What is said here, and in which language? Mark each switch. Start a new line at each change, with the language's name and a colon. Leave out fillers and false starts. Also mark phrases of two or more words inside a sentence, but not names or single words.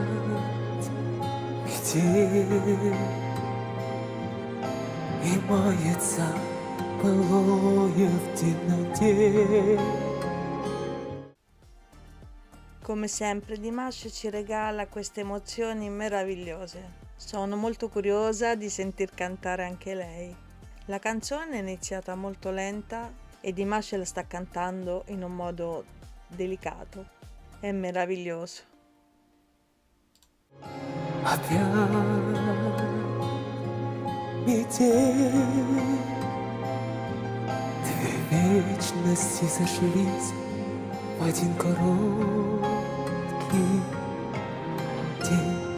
Russian: И мается былое в темноте.
Italian: Come sempre Dimash ci regala queste emozioni meravigliose. Sono molto curiosa di sentir cantare anche lei. La canzone è iniziata molto lenta e Dimash la sta cantando in un modo delicato. È meraviglioso.
Russian: Опять метель, 2 вечности сошлись в один короткий день.